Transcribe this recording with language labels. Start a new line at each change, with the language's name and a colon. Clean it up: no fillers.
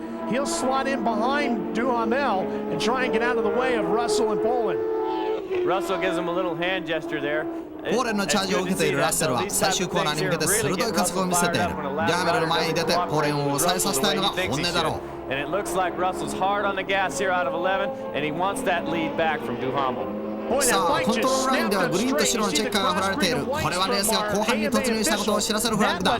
English: He'll slot in behind Duhamel and try and get out of the way of Russell and Poland. Russell gives him a little hand gesture there.
Japanese: ポーレンのチャージを受けているラッセルは最終コーナーに向けて鋭い加速を見せている。デュハメルの前に出てポーレンを抑えさせたいのが本音だろう。
English: And it looks like Russell's hard on the gas here out of 11, and he wants that lead back from Duhamel.
Japanese: さあコントロールラインではグリーンと白のチェッカーが振られている。これはレースが後半に突入したことを知らせるフラッグだ。